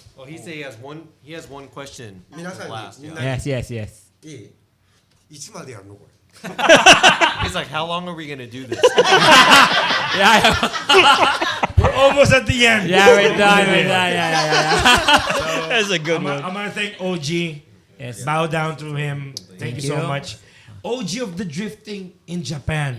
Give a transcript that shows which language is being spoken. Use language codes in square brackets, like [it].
[en] Well, he said he has one question. [ja] 皆さんに [en] Last, [ja] みん [en] yeah. [ja] なに [en] Yes. [ja] いいいつまでやるのこれ [en] He's like, how long are we gonna do this? Yeah, We're almost at the end. yeah, we're done. Yeah. That's a good one. I'm gonna thank OG. Yes. Bow down to him. Thank you so you. much. OG of the drifting in Japan.